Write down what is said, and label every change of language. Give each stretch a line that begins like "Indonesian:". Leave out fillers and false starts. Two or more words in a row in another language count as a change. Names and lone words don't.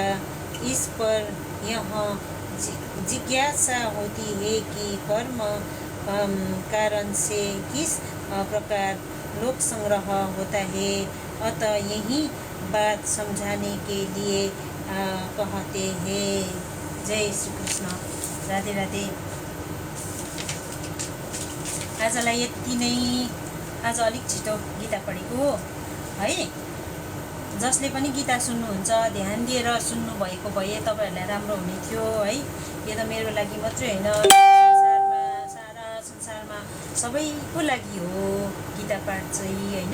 Hindi: इस पर यह जिज्ञासा होती है कि कर्म कारण से किस प्रकार लोक संग्रह होता है, अतः यही बात समझाने के लिए कहते हैं।
Nepali: जय श्री कृष्ण, राधे राधे। आजलाई यति नै। आज अलिक छिटो गीता पढेको है। जसले पनि गीता सुन्नुहुन्छ ध्यान दिएर सुन्नुभएको भए तपाईँहरूलाई राम्रो हुने थियो है। यो त मेरो लागि मात्रै होइन, सारा संसारमा सबैको लागि हो गीता पाठ चाहिँ होइन।